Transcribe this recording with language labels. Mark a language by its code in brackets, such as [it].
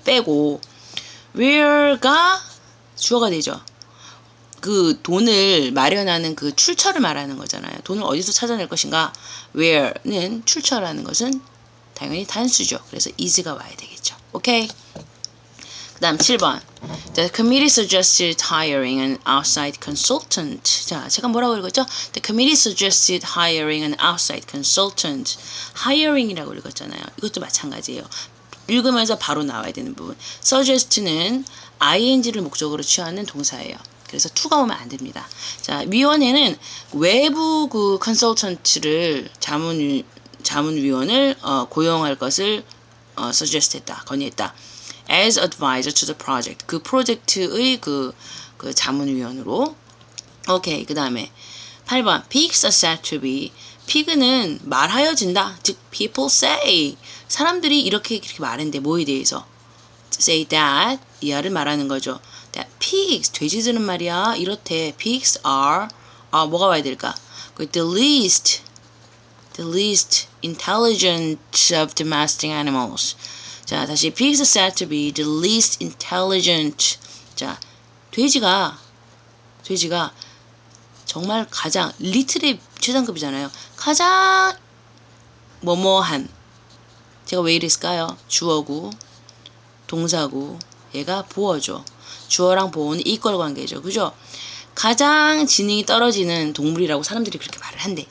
[ko] 빼고 where가 주어가 되죠. 그 돈을 마련하는 그 출처를 말하는 거잖아요. 돈을 어디서 찾아낼 것인가? where는 출처라는 것은 당연히 단수죠. 그래서 is가 와야 되겠죠. 오케이. 그 다음 7번. [en] The committee suggested hiring an outside consultant. [ko] 자, 제가 뭐라고 읽었죠? [en] The committee suggested hiring an outside consultant. [ko] hiring이라고 읽었잖아요. 이것도 마찬가지예요. 읽으면서 바로 나와야 되는 부분. suggest는 ing를 목적으로 취하는 동사예요. 그래서 to가 오면 안 됩니다. 자, 위원회는 외부 그 컨설턴트를 자문위원을 고용할 것을 suggest했다, 건의했다. [en] as advisor to the project. [ko] 그 프로젝트의 그 자문위원으로. 오케이. 그 다음에 8번. [en] pigs are said to be. [ko] pig는 말하여진다. 즉 [en] people say. [ko] 사람들이 이렇게 말한대. 뭐에 대해서? say that. 이하를 말하는 거죠. that pigs. 돼지들은 말이야. 이렇대. [en] pigs are. [ko] 뭐가 와야 될까? [en] the least intelligent of domestic animals. [ko] 자, 다시 [en] pigs are said to be the least intelligent. [ko] 자, 돼지가 정말 가장 little의 최상급이잖아요. 가장 뭐뭐한. 제가 왜 이랬을까요? 주어고 동사고 얘가 보어죠. 주어랑 보어는 이퀄 관계죠. 그죠? 가장 지능이 떨어지는 동물이라고 사람들이 그렇게 말을 한대.